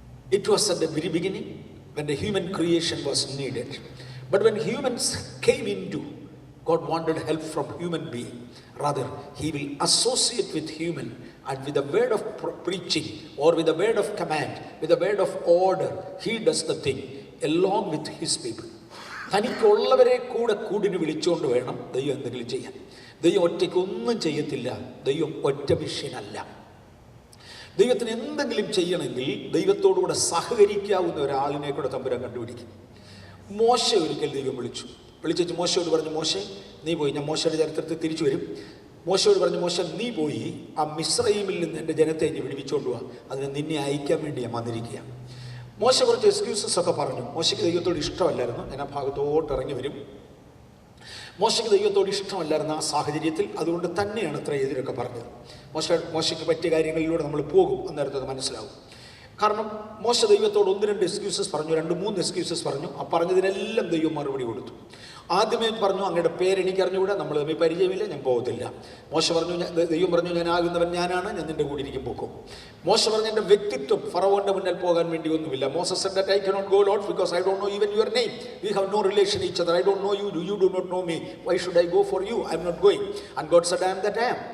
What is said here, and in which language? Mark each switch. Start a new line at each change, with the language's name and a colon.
English: It was at the very beginning when the human creation was needed. But when humans came into, God wanted help from human being. Rather, he will associate with human and with the word of preaching or with the word of command, with the word of order, he does the thing along with his people.
Malayalam: തനിക്കുള്ളവരെ കൂടിന് വിളിച്ചുകൊണ്ട് വേണം ദൈവം എന്തെങ്കിലും ചെയ്യാൻ. ദൈവം ഒറ്റയ്ക്കൊന്നും ചെയ്യത്തില്ല. ദൈവം ഒറ്റ മിഷ്യനല്ല. ദൈവത്തിന് എന്തെങ്കിലും ചെയ്യണമെങ്കിൽ ദൈവത്തോടുകൂടെ സഹകരിക്കാവുന്ന ഒരാളിനെ കൂടെ തമ്പുരാൻ കണ്ടുപിടിക്കും. മോശ ഒരിക്കൽ ദൈവം വിളിച്ചു മോശയോട് പറഞ്ഞു, മോശെ നീ പോയി, ഞാൻ മോശയുടെ ചരിത്രത്തിൽ തിരിച്ചു വരും. മോശയോട് പറഞ്ഞു, മോശ നീ പോയി ആ മിസ്രയീമിൽ നിന്ന് എൻ്റെ ജനത്തെ ഇനി വിടുവിച്ചുകൊണ്ട് പോവാ, അതിന് നിന്നെ അയക്കാൻ വേണ്ടി ഞാൻ വന്നിരിക്കുക. മോശ കുറച്ച് എക്സ്ക്യൂസസ് ഒക്കെ പറഞ്ഞു. മോശയ്ക്ക് ദൈവത്തോട് ഇഷ്ടമല്ലായിരുന്നു. ഞാൻ ആ ഭാഗത്തോട്ട് ഇറങ്ങി വരും. മോശയ്ക്ക് ദൈവത്തോട് ഇഷ്ടമല്ലായിരുന്നു ആ സാഹചര്യത്തിൽ. അതുകൊണ്ട് തന്നെയാണ് അത്ര എതിരൊക്കെ പറഞ്ഞത്. മോശയ്ക്ക് പറ്റിയ കാര്യങ്ങളിലൂടെ നമ്മൾ പോകും, അന്നേരത്ത് അത് മനസ്സിലാവും. കാരണം മോശ ദൈവത്തോട് 1-2 എക്സ്ക്യൂസസ് പറഞ്ഞു, 2-3 എക്സ്ക്യൂസസ് പറഞ്ഞു. ആ പറഞ്ഞതിനെല്ലാം ദൈവം മറുപടി കൊടുത്തു. ആദ്യമേ പറഞ്ഞു, അങ്ങയുടെ പേരെനിക്ക് അറിഞ്ഞുകൂടാ, നമ്മൾ തമ്മിൽ പരിചയമില്ല, ഞാൻ പോകത്തില്ല. ദൈവം പറഞ്ഞു, ഞാൻ ആകുന്നവൻ ഞാനാണ്, ഞാൻ നിൻ്റെ കൂടെ ഇരിക്കും, പോക്കും. മോശ പറഞ്ഞു, എൻ്റെ വ്യക്തിത്വം ഫറവോന്റെ മുന്നിൽ പോകാൻ വേണ്ടി ഒന്നുമില്ല.
English: Moses said that I cannot go, Lord, because I don't know even your name. We have no relation each other. I don't know you. You do not know me. Why should I go for you? I am not going. And God said, I am that I am.